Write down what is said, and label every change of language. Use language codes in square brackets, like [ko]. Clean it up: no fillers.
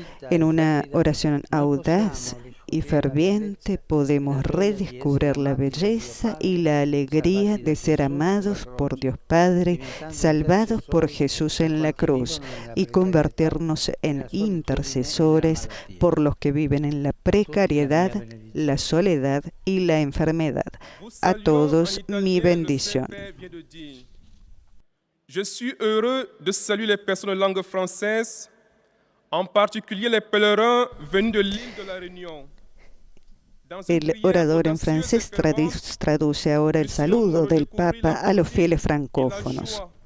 [es] En una oración audaz y ferviente podemos redescubrir la belleza y la alegría de ser amados por Dios Padre, salvados por Jesús en la cruz, y convertirnos en intercesores por los que viven en la precariedad, la soledad y la enfermedad. A todos mi bendición. [fr] Je suis heureux de saluer les personnes de langue française, en particulier les pèlerins venus de l'île de la Réunion. [es] El orador en francés traduce ahora el saludo del Papa a los fieles francófonos.